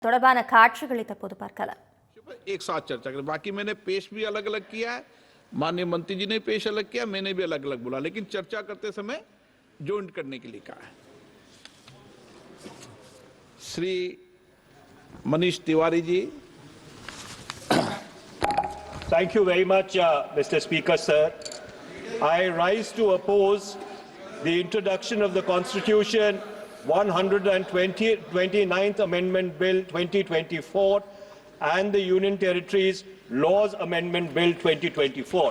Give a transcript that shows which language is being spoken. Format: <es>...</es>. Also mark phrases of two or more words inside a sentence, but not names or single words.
<ta>தொடர்பான காட்சிகளை தற்போது பார்க்கலாம்.</ta> <hi>एक साथ चर्चा करें. बाकी मैंने पेश भी अलग अलग किया है, माननीय मंत्री जी ने पेश अलग किया, मैंने भी अलग अलग बोला, लेकिन चर्चा करते समय जॉइंट करने के लिए कहा है. श्री मनीष तिवारी जी.</hi> <en>Thank you very much, Mr. Speaker, sir. I rise to oppose the introduction of the Constitution 129th Amendment Bill 2024 and the Union Territories Laws Amendment Bill 2024.</en>